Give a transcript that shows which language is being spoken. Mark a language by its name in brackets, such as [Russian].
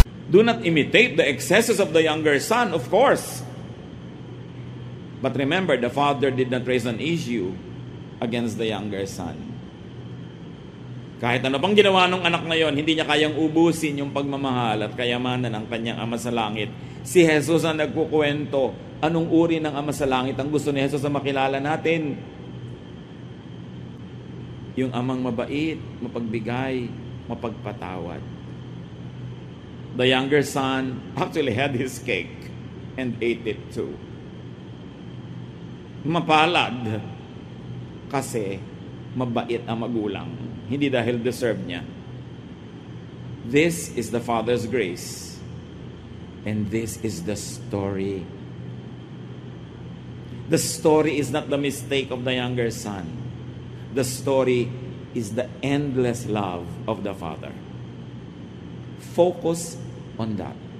[English] Do not imitate the excesses of the younger son, of course. But remember, the father did not raise an issue against the younger son. [Filipino] Kahit ano pang ginawa ng anak na yon, hindi niya kayang ubusin yung pagmamahal at kayamanan ng kanyang Ama sa Langit. Si Jesus ang nagkukwento, anong uri ng Ama sa Langit ang gusto ni Jesus na makilala natin? Yung amang mabait, mapagbigay, mapagpatawad. [English] The younger son actually had his cake and ate it too. [Filipino] Mapalad kasi mabait ang magulang. Hindi dahil deserve niya. [English] This is the Father's grace. And this is the story. The story is not the mistake of the younger son. The story is the endless love of the Father. Focus on that.